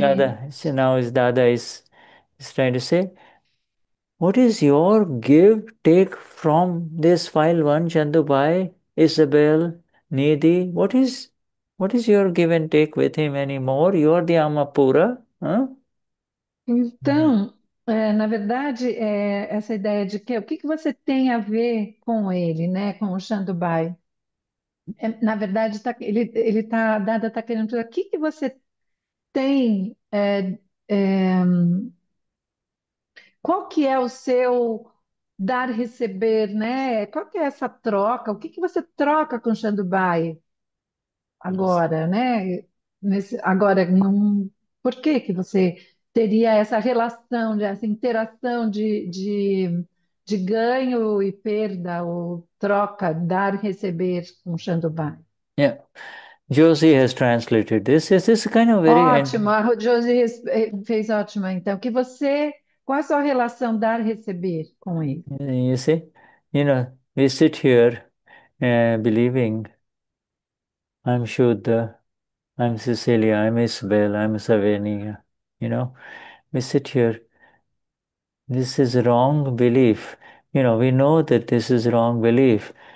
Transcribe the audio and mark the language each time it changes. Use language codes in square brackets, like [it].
[en] Dada. So now is Dada is trying to say, what is your give take from this file one, Chandubai, Isabel, Nidhi? What is your give and take with him anymore? You're the Amapura, huh? [pt] Então, na verdade, essa ideia de que o que que você tem a ver com ele, né, com o Shandubai? Na verdade, ele tá, Dada está querendo dizer o que que você tem, é, qual que é o seu dar e receber, né? Qual que é essa troca? O que que você troca com o Shandubai [en] Yes. [pt] agora, né? Agora, por que que você teria essa relação, essa interação de de ganho e perda, ou troca, dar e receber com Shandubai. [en] Yeah. Josie has translated this. This is kind of very, [pt] Ótimo, a Josi fez ótima. Então, qual é a sua relação dar e receber com ele? [en] you see, we sit here believing I'm Shuddha, I'm Cecilia, I'm Isabel, I'm Savenia. We sit here. This is wrong belief. We know that this is wrong belief.